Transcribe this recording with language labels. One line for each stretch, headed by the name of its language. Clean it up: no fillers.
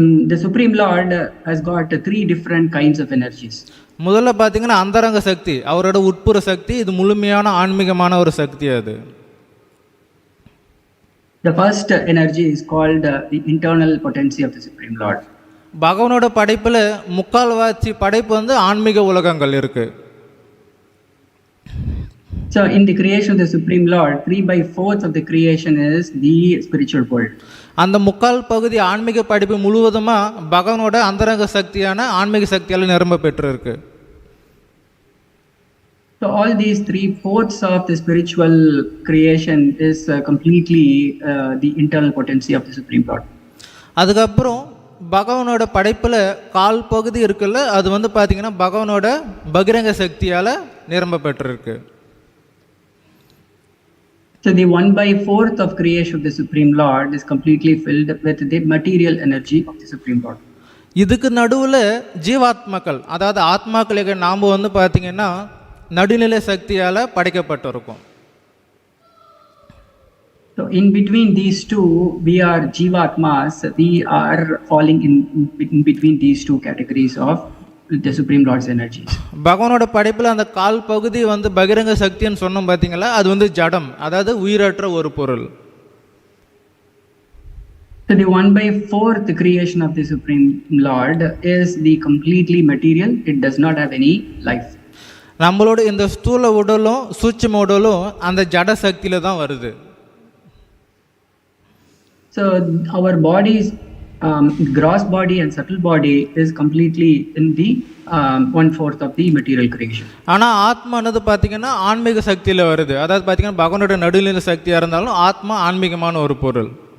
English: The Supreme Lord has got 3 different kinds of energies.
Tamil: முதல்ல பார்த்தீங்கன்னா அந்தரங்க சக்தி, அவரோட உட்புற சக்தி. இது முழுமையான ஆன்மீகமான ஒரு சக்தி. அது
English: The first energy is called the internal potency of the Supreme Lord.
Tamil: பகவானோட படைப்பில் முக்கால்வாசி படைப்பு வந்து ஆன்மீக உலகங்கள் இருக்கு.
English: So in the creation of the Supreme Lord, 3/4 of the creation is the spiritual world.
Tamil: அந்த முக்கால் பகுதி ஆன்மீக படைப்பு முழுவதுமாக பகவானோட அந்தரங்க சக்தியான ஆன்மீக சக்தியால் நிரம்ப பெற்றிருக்கு.
English: So all these 3/4 of the spiritual creation is completely the internal potency of the Supreme Lord.
Tamil: அதுக்கப்புறம் பகவானோட படைப்பில் கால் பகுதி இருக்குல்ல, அது வந்து பார்த்தீங்கன்னா பகவானோட பகிரங்க சக்தியால் நிரம்ப பெற்றிருக்கு.
English: So the 1/4 of creation of the Supreme Lord is completely filled with the material energy of the Supreme Lord.
Tamil: இதுக்கு நடுவில் ஜீவாத்மாக்கள், அதாவது ஆத்மாக்களுக்கு நாம் வந்து பார்த்தீங்கன்னா நடுநிலை சக்தியால் படைக்கப்பட்டிருக்கோம்.
English: So in between these two, we are Jivatmas. We are falling in between these two categories of the Supreme Lord's energies.
Tamil: பகவானோட படைப்பில் அந்த கால் பகுதி வந்து பகிரங்க சக்தின்னு சொன்னோம் பார்த்தீங்களா, அது வந்து ஜடம், அதாவது உயிரற்ற ஒரு பொருள்.
English: So the 1/4 creation of the Supreme Lord is the completely material. It does not have any life.
Tamil: நம்மளோட இந்த ஸ்தூல உடலும் சூட்சும உடலும் அந்த ஜட சக்தியில தான் வருது.
English: So our bodies, gross body and subtle body is completely in the 1/4 of the material creation.
Tamil: ஆனால் ஆத்மானது பார்த்தீங்கன்னா ஆன்மீக சக்தியில் வருது. அதாவது பார்த்தீங்கன்னா பகவானோட நடுநிலை சக்தியாக இருந்தாலும் ஆத்மா ஆன்மீகமான ஒரு பொருள்.